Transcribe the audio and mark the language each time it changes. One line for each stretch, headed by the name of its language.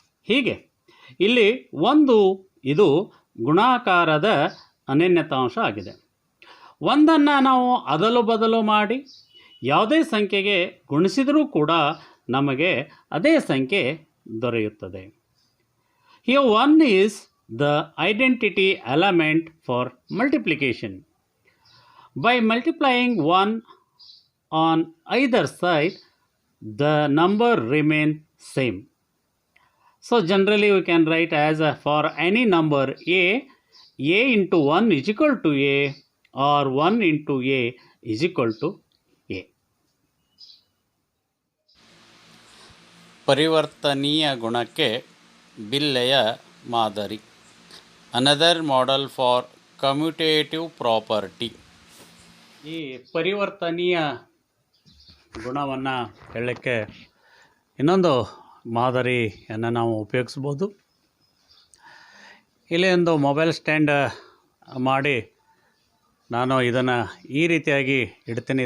Kannada: ಹೀಗೆ ಇಲ್ಲಿ 1 ಇದು ಗುಣಾಕಾರದ ಅನನ್ಯತಾಂಶ ಆಗಿದೆ. 1ಅನ್ನು ನಾವು ಅದಲು ಬದಲು ಮಾಡಿ ಯಾವುದೇ ಸಂಖ್ಯೆಗೆ ಗುಣಿಸಿದರೂ ಕೂಡ ನಮಗೆ ಅದೇ ಸಂಖ್ಯೆ ದೊರೆಯುತ್ತದೆ.
English: Here 1 is the identity element for multiplication. By multiplying 1 on either side, the number remains same. So generally we can write as for any number a into 1 is equal to a, or 1 into a is equal to a.
Kannada: ಪರಿವರ್ತನೀಯ ಗುಣಕ್ಕೆ ಬಿಲ್ಲೆಯ ಮಾದರಿ.
English: Another model for commutative property.
Kannada: ಈ ಪರಿವರ್ತನೀಯ ಗುಣವನ್ನು ಹೇಳಲಿಕ್ಕೆ ಇನ್ನೊಂದು ಮಾದರಿಯನ್ನು ನಾವು ಉಪಯೋಗಿಸ್ಬೋದು. ಇಲ್ಲಿ ಒಂದು ಮೊಬೈಲ್ ಸ್ಟ್ಯಾಂಡ್ ಮಾಡಿ ನಾನು ಇದನ್ನು ಈ ರೀತಿಯಾಗಿ ಇಡ್ತೀನಿ.